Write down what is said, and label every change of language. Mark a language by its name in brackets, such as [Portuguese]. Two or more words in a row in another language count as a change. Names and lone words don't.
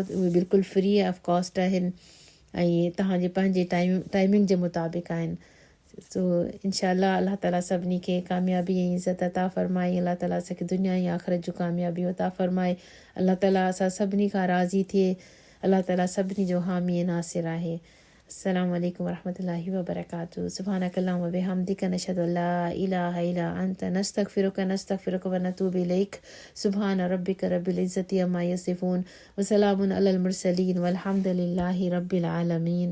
[Sindhi] उहे बिल्कुलु [English] free of cost [Sindhi] आहिनि ऐं तव्हांजे पंहिंजे टाइमिंग जे मुताबिक़ आहिनि। सो इंशाअल्लाह अल्लाह ताला सभिनी खे कामयाबी ऐं इज़त अता फ़रमाए। अल्लाह ताला असांखे दुनिया ऐं आख़िरत जूं कामयाबियूं अता फ़रमाए। अल्लाह ताला असां सभिनी खां राज़ी थिए। अल्लाह ताला सभिनी जो हामी नासिर आहे। [Arabic] السلام عليكم ورحمة الله وبركاته. سبحانك اللهم وبحمدك نشهد أن لا إله إلا أنت نستغفرك ونتوب إليك. سبحان ربك رب العزة عما يصفون وسلام على المرسلين والحمد لله رب العالمين.